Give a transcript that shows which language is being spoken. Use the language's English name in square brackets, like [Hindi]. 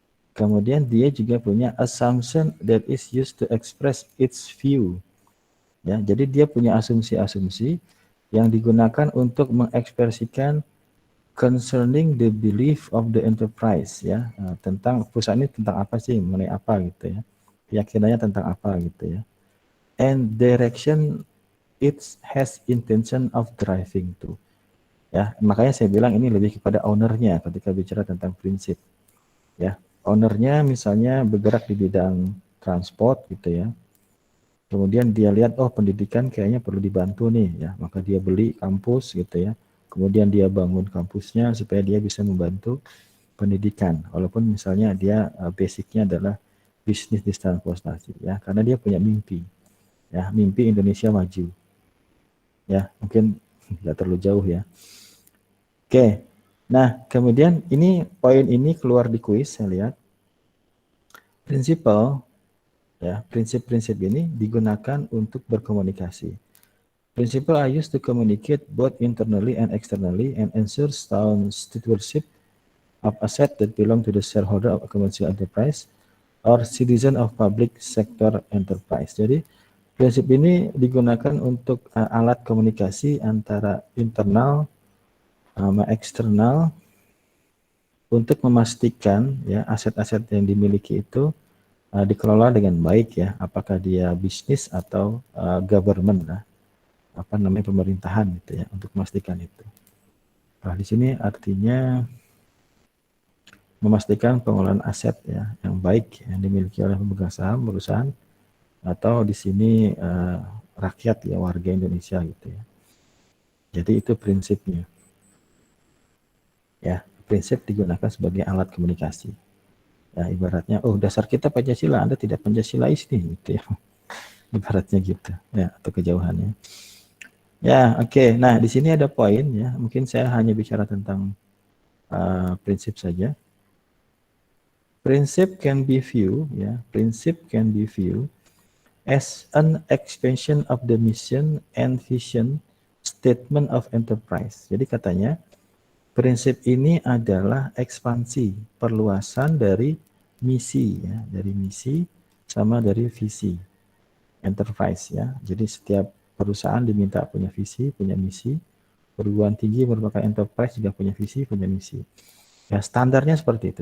[Indonesian] Kemudian dia juga punya [English] assumption that is used to express its view. [Indonesian] Ya, jadi dia punya asumsi-asumsi yang digunakan untuk mengekspresikan [English] concerning the belief of the enterprise [Indonesian] ya, tentang perusahaan ini tentang apa sih, mengenai apa gitu ya. Keyakinannya tentang apa gitu ya. [English] And direction it has intention of driving to. [Indonesian] Ya, makanya saya bilang ini lebih kepada ownernya ketika bicara tentang prinsip. Ya, ownernya misalnya bergerak di bidang transport gitu ya. Kemudian dia lihat oh pendidikan kayaknya perlu dibantu nih ya, maka dia beli kampus gitu ya. Kemudian dia bangun kampusnya supaya dia bisa membantu pendidikan. Walaupun misalnya dia basicnya adalah bisnis di transportasi ya, karena dia punya mimpi. Ya, mimpi Indonesia maju. Ya, mungkin nggak terlalu jauh ya. Oke, nah kemudian ini poin ini keluar di kuis saya lihat. Prinsipal, ya prinsip-prinsip ini digunakan untuk berkomunikasi. [English] Principle are used to communicate both internally and externally and ensure sound stewardship of asset that belong to the shareholder of a commercial enterprise or citizen of public sector enterprise. [Indonesian] Jadi prinsip ini digunakan untuk alat komunikasi antara internal sama eksternal untuk memastikan ya aset-aset yang dimiliki itu dikelola dengan baik ya, apakah dia bisnis atau government lah, apa namanya pemerintahan gitu ya, untuk memastikan itu. Nah, di sini artinya memastikan pengelolaan aset ya yang baik yang dimiliki oleh pemegang saham perusahaan atau di sini rakyat ya, warga Indonesia gitu ya. Jadi itu prinsipnya. Ya, prinsip digunakan sebagai alat komunikasi. Ya, ibaratnya, oh dasar kita Pancasila, Anda tidak Pancasilais nih, gitu ya. Ibaratnya gitu, ya, atau kejauhannya. Ya, oke. Nah, di sini ada poin ya. Mungkin saya hanya bicara tentang prinsip saja. [English] Prinsip can be viewed, ya. Prinsip can be viewed as an expansion of the mission and vision statement of enterprise. [Indonesian] Jadi katanya, prinsip ini adalah ekspansi, perluasan dari misi ya, dari misi sama dari visi enterprise ya. Jadi setiap perusahaan diminta punya visi, punya misi. Perguruan tinggi merupakan enterprise juga punya visi, punya misi. Ya standarnya seperti itu.